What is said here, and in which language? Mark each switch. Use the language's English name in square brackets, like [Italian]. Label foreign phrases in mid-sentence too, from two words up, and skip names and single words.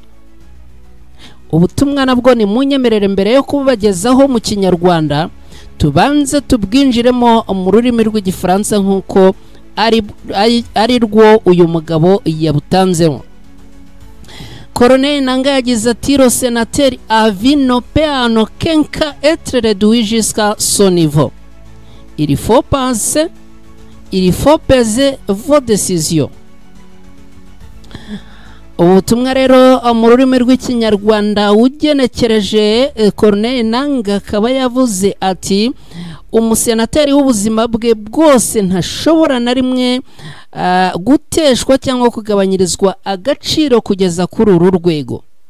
[Kinyarwanda] Ubutumwa nabwo ni munyemerere mbere yo kubagezaho mu Kinyarwanda tubanze tubwinjiremo mu rurimi rw'igifaransa nk'uko ari rwo uyu mugabo yabutanzemo. [French] Corneille Nangaa [Kinyarwanda] yagize ati [French] le sénateur a vu nos pères en aucun cas être réduit jusqu'à son niveau. Il faut penser, il faut peser vos décisions. [Kinyarwanda] Ubutumwa rero mu rurimi rw'ikinyarwanda ugenekereje Corneille Nangaa akaba yavuze ati umusenateri w'ubuzima bwe bwose ntashobora na rimwe guteshwa cyangwa kugabanyirizwa agaciro kugeza kuri uru rwego.